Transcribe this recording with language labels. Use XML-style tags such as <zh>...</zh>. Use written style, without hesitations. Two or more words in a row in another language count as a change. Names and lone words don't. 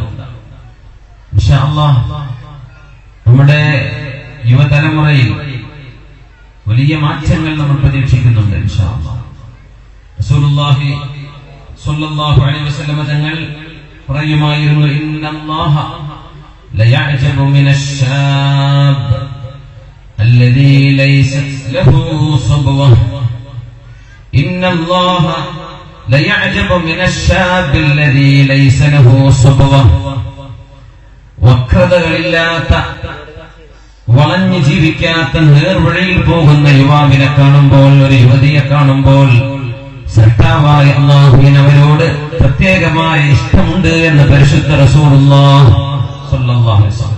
<ar>إن شاء الله</ar> <ml>നമ്മുടെ യുവതലമുറയിൽ വലിയ മാറ്റങ്ങൾ നമ്മൾ പ്രതീക്ഷിക്കുന്നുണ്ട്.</ml> <ar>إن شاء الله رسول الله صلى الله عليه وسلم</ar> <ml>തങ്ങൾ പറയുമായിരുന്നു,</ml> <ar>إن الله ليعجب من الشاب الذي ليست له صبوة إن الله ليعجب من الشاب الذي ليس له صبوة</ar> <ml>വക്രതകളില്ലാത്ത വളഞ്ഞു ജീവിക്കാത്ത നേർവഴിയിൽ പോകുന്ന യുവാവിനെ കാണുമ്പോൾ, ഒരു യുവതിയെ കാണുമ്പോൾ സൃഷ്ടാവായ അല്ലാഹുവിന് അവരോട് പ്രത്യേകമായ ഇഷ്ടമുണ്ട് എന്ന് പരിശുദ്ധ</ml> <ar>رسول الله صلى الله عليه وسلم.</ar>